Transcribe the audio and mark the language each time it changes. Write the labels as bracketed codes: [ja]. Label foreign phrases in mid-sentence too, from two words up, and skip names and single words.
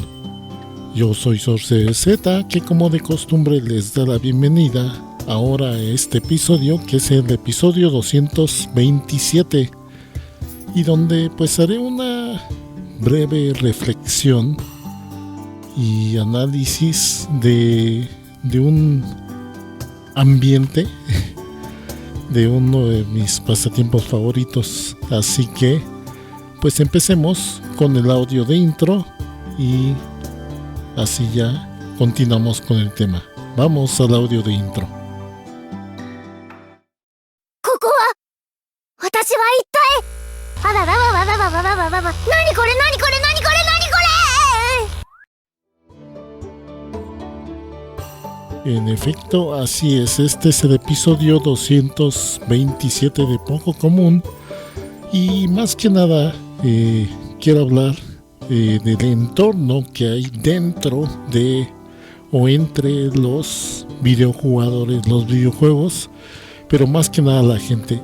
[es] Yo soy Sorce Z, que como de costumbre les da la bienvenida ahora a este episodio, que es el episodio 227, y donde pues haré una breve reflexión y análisis de un ambiente de uno de mis pasatiempos favoritos. Así que pues empecemos con el audio de intro y así ya continuamos con el tema. Vamos al audio de intro. [ja] ここは私は一体あらららららららららら、何これ何これ何これ何これ。 [es] En efecto, así es, este es el episodio 227 de Poco Común, y más que nada quiero hablar del entorno que hay dentro de o entre los videojugadores, los videojuegos, pero más que nada la gente.